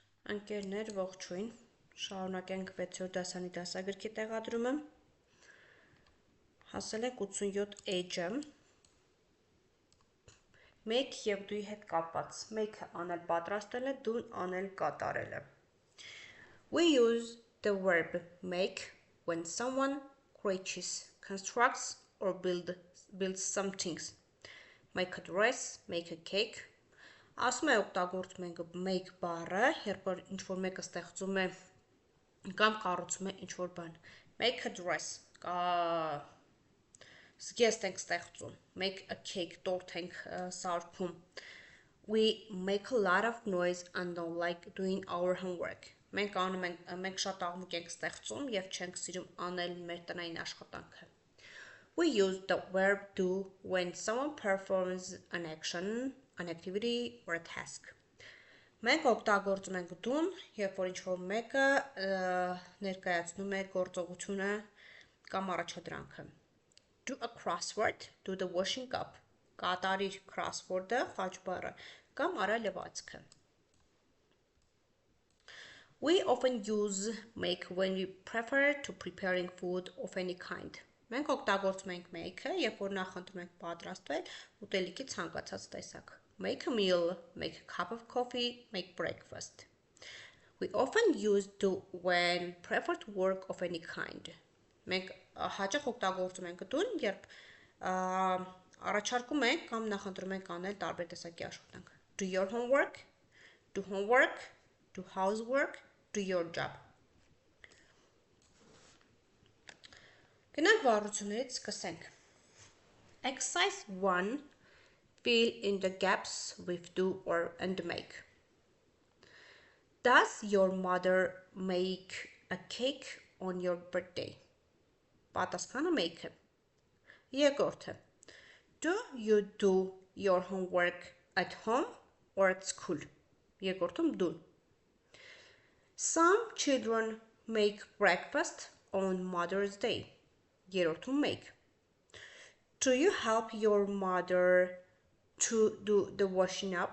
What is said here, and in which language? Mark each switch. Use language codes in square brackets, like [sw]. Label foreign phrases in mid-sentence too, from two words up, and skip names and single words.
[hy] Ընկերներ, ողջույն, շարունակենք 6-րդ դասանի դասագրքի տեղադրումը, հասել ենք 87 age-ը, make և դուի հետ կապված, make-ը անել պատրաստել է, դուն անել կատարել է. [en] We use the verb make when someone creates, constructs or builds some things. Make a dress, make a cake. [hy] Ասում է օգտագործում ենք make բառը, երբ որ ինչ-որ մեկը ստեղծում է կամ կառուցում է ինչ-որ բան. [en] Make a dress, [hy] զգեստ ենք ստեղծում. [en] Make a cake, [hy] տորտ ենք սարքում. [en] We make a lot of noise and don't like doing our homework. [hy] Մենք շատ աղմուկ ենք ստեղծում և չենք սիրում անել մեր տնային աշխատանքը. [en] We use the verb do when someone performs an action, an activity or a task. [hy] Մենք օգտագործում ենք դուն, երբ որ ինչ-որ մեկը ներկայացնում է գործողությունը կամ առաջադրանքը. [en] Do a crossword, do the washing up. [hy] Կատարիր crossword-ը, խաչ բառը, կամ արա լվացքը. [en] We often use make when we prefer to preparing food of any kind. [hy] Մենք օգտագործում ենք make-ը, երբ որ նախընտրում ենք պատրաստվել ուտելիքի ցանկացած տեսակ. [en] Make a meal, make a cup of coffee, make breakfast. We often use do when prefer to work of any kind. [hy] Մենք հաճախ օգտագործում ենք դուն, երբ առաջարկում ենք կամ նախընտրում ենք անել տարբեր տեսակի աշխատանք. [en] Do your homework, do housework, do your job. [hy] Գնանք վառություններից սկսենք. [en] Exercise 1. Fill in the gaps with do or and make. Does your mother make a cake on your birthday? [hy] Պատասխանը make է. Երկրորդը. [en] Do you do your homework at home or at school? [hy] Երկրորդում դուն. [en] Some children make breakfast on Mother's Day. [hy] Երրորդում make. [en] Do you help your mother to do the washing up?